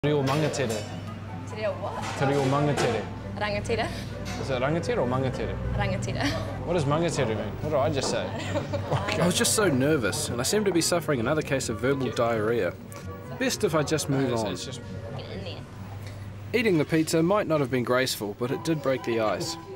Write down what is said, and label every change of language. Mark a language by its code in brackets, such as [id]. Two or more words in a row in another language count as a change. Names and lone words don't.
[mi] Te reo mangatere. Te reo what? Te reo mangatere. Rangatira? [en] Is it rangatere or mangatere? Rangatira. What does mangatere mean? What did I just say? I was just so nervous, and I seemed to be suffering another case of verbal diarrhea. Best if I just move on. Get in there. Eating the pizza might not have been graceful, but it did break the ice.